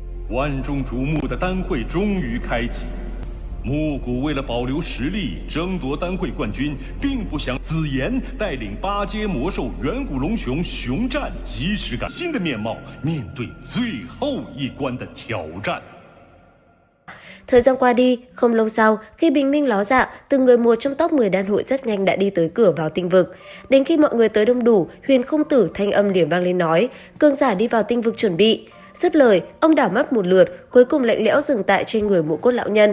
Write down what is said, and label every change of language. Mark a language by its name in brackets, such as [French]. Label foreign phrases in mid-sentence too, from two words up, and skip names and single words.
[Chinese] 万众瞩目的单会终于开启。木谷为了保留实力，争夺单会冠军，并不想紫妍带领8阶魔兽远古龙熊熊战，及时改新的面貌，面对最后一关的挑战。 [Vietnamese] Thời gian qua đi, không lâu sau, khi bình minh ló dạng, từng người một trong top 10 đan hội rất nhanh đã đi tới cửa vào tinh vực. Đến khi mọi người tới đông đủ, Huyền Không Tử thanh âm liền vang lên nói, cường giả đi vào tinh vực chuẩn bị. Dứt lời, ông đảo mắt một lượt, cuối cùng lạnh lẽo dừng tại trên người Mộ Cốt lão nhân.